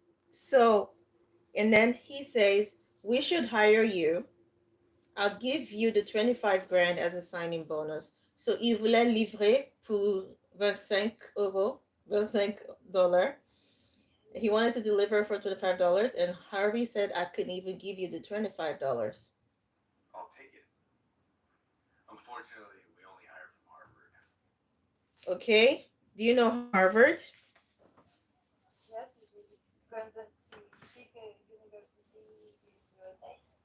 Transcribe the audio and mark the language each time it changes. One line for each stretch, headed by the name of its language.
English: So, and then he says, we should hire you. I'll give you the 25 grand as a signing bonus.
French: So, il voulait livrer pour 25 euros, $25.
English: He wanted to deliver for $25, and Harvey said, I couldn't even give you the $25. I'll take it. Unfortunately, we only hire from Harvard. Okay. Do you know Harvard? Yes, it is Kansas City University in USA.